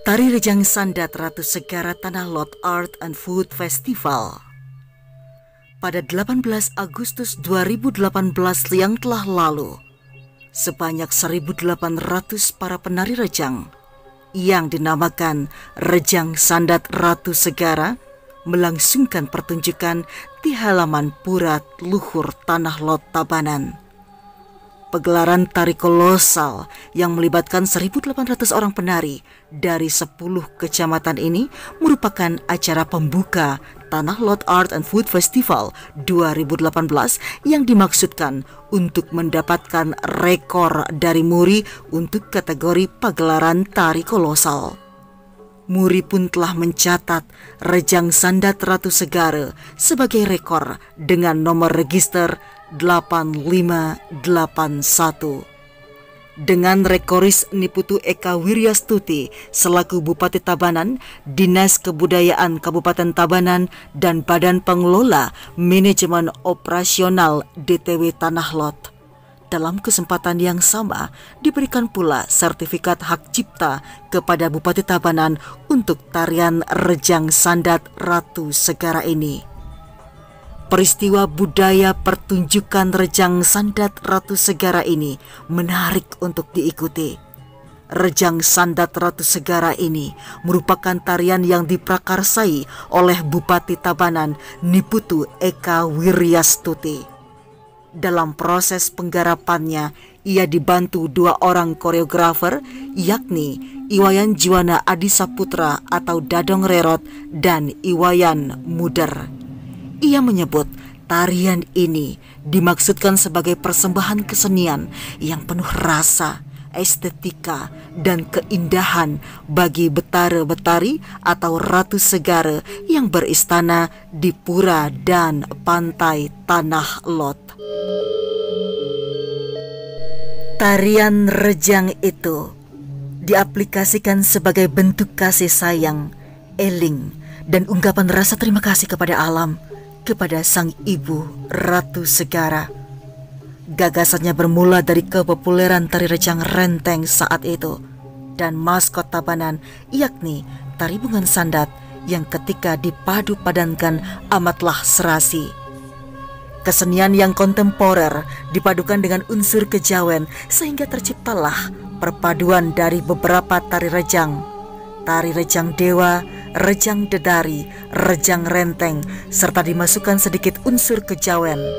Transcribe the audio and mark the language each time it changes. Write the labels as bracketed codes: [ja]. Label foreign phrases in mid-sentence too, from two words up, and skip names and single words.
[id] Tari Rejang Sandat Ratu Segara Tanah Lot Art and Food Festival. Pada 18 Agustus 2018 yang telah lalu, sebanyak 1.800 para penari rejang yang dinamakan Rejang Sandat Ratu Segara melangsungkan pertunjukan di halaman Pura Luhur Tanah Lot Tabanan. Pegelaran tari kolosal yang melibatkan 1.800 orang penari dari 10 kecamatan ini merupakan acara pembuka Tanah Lot Art and Food Festival 2018 yang dimaksudkan untuk mendapatkan rekor dari Muri untuk kategori pagelaran tari kolosal. Muri pun telah mencatat Rejang Sandat Ratu Segara sebagai rekor dengan nomor register 8581. Dengan rekoris Niputu Eka Wiryastuti selaku Bupati Tabanan, Dinas Kebudayaan Kabupaten Tabanan, dan Badan Pengelola Manajemen Operasional DTW Tanah Lot. Dalam kesempatan yang sama, diberikan pula sertifikat hak cipta kepada Bupati Tabanan untuk tarian Rejang Sandat Ratu Segara ini. Peristiwa budaya pertunjukan Rejang Sandat Ratu Segara ini menarik untuk diikuti. Rejang Sandat Ratu Segara ini merupakan tarian yang diprakarsai oleh Bupati Tabanan Niputu Eka Wiryastuti. Dalam proses penggarapannya, ia dibantu 2 orang koreografer, yakni Iwayan Juwana Adi Saputra atau Dadong Rerot dan Iwayan Muder. Ia menyebut tarian ini dimaksudkan sebagai persembahan kesenian yang penuh rasa, estetika, dan keindahan bagi betara-betari atau Ratu Segara yang beristana di pura dan pantai Tanah Lot. Tarian rejang itu diaplikasikan sebagai bentuk kasih sayang, eling, dan ungkapan rasa terima kasih kepada alam, kepada sang ibu Ratu Segara. Gagasannya bermula dari kepopuleran tari rejang renteng saat itu dan maskot Tabanan, yakni tari bungan sandat yang ketika dipadu padankan amatlah serasi. Kesenian yang kontemporer dipadukan dengan unsur kejawen sehingga terciptalah perpaduan dari beberapa tari rejang dewa, rejang dedari, rejang renteng, serta dimasukkan sedikit unsur kejawen.